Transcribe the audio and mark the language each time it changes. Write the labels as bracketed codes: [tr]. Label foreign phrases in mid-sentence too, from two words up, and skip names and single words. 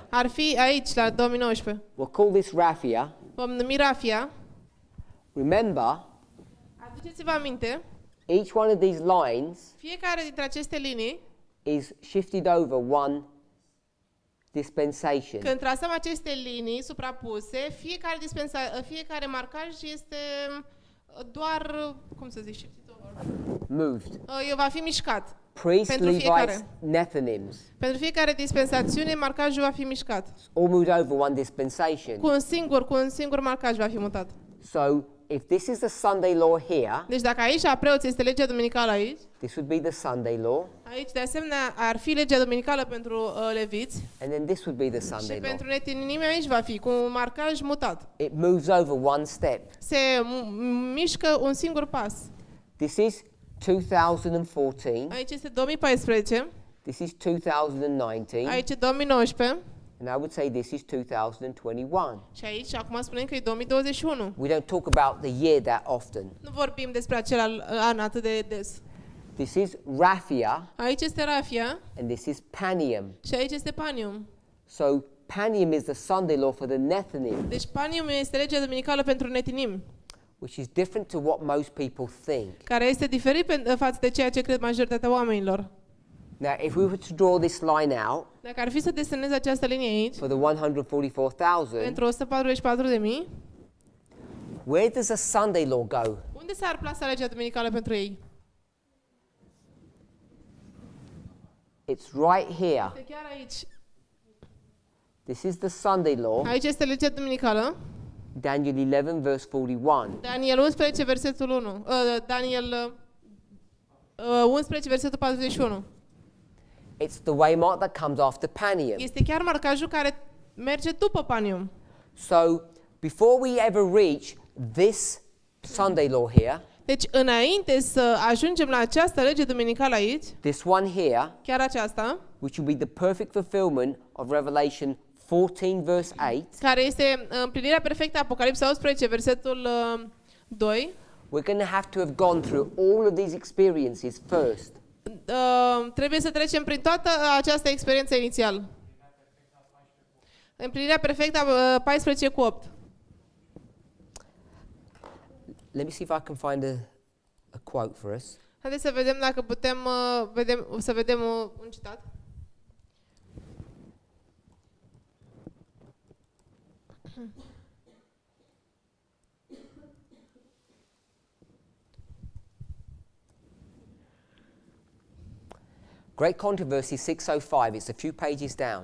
[ro] Ar fi aici, la 2019. [en] We'll call this Raphia. [ro] Vom numi Rafia. [en] Remember, [ro] Aduceți-vă aminte, [en] each one of these lines [ro] fiecare dintre aceste linii, [en] is shifted over one dispensation. [ro] când trasăm aceste linii suprapuse, fiecare marcaj este doar, cum să zic, [en] shifted over. Moved. [ro] Va fi mișcat. [en] Priests, [ro] Pentru [en] Levites, [ro] fiecare. [en] Nethinims. [ro] Pentru fiecare dispensațiune, marcajul va fi mișcat. [en] All moved over one dispensation. [ro] Cu un singur marcaj va fi mutat. [en] So, if this is the Sunday law here, [ro] Deci dacă aici la preoți este legea duminicală aici, [en] this would be the Sunday law, [ro] aici de asemenea ar fi legea duminicală pentru leviți [en] and then this would be the [ro] și [en] Sunday law. [ro] pentru netinimi aici va fi cu un marcaj mutat. [en] It moves over one step. [ro] Se mișcă un singur pas. [en] This is 2014. [ro] Aici este 2014, [en] This is 2019. [ro] aici e 2019 [en] And I would say this is 2021. [ro] și aici acum spunem că e 2021. [en] We don't talk about the year that often. [ro] Nu vorbim despre acel an atât de des. [en] This is Raphia [ro] Aici este Rafia [en] and this is Panium. [ro] și aici este Panium. [en] So Panium is the Sunday law for the Nethinim, [ro] Deci Panium este legea duminicală pentru netinim, [en] which is different to what most people think. [ro] care este diferit față de ceea ce cred majoritatea oamenilor. [en] Now, if we were to draw this line out [ro] Dacă ar fi să desenez această linie aici, [en] for the 144,000, [ro] pentru 144.000, [en] where does a Sunday law go? [ro] unde s-ar plasa legea duminicală pentru ei? [en] It's right here. [ro] Este chiar aici. [en] This is the Sunday law, [ro] Aici este legea duminicală. [en] Daniel 11, verse 41. [ro] Daniel 11, versetul 1. Daniel 11, versetul 41. [en] It's the waymark that comes after Panium. [ro] Este chiar marcajul care merge după Panium. [en] So, before we ever reach this Sunday law here, [ro] Deci, înainte să ajungem la această lege duminicală aici, [en] this one here, [ro] chiar aceasta, [en] which will be the perfect fulfillment of Revelation 14, verse 8, [ro] care este împlinirea perfectă a Apocalipsa 11, versetul 2, [en] we're going to have to have gone through all of these experiences first. [ro] trebuie să trecem prin toată această experiență inițială. Împlinirea perfectă a 14 cu 8. [en] Let me see if I can find a quote for us. [ro] Haideți să vedem dacă putem vedem un citat. [en] Great Controversy 605, it's a few pages down.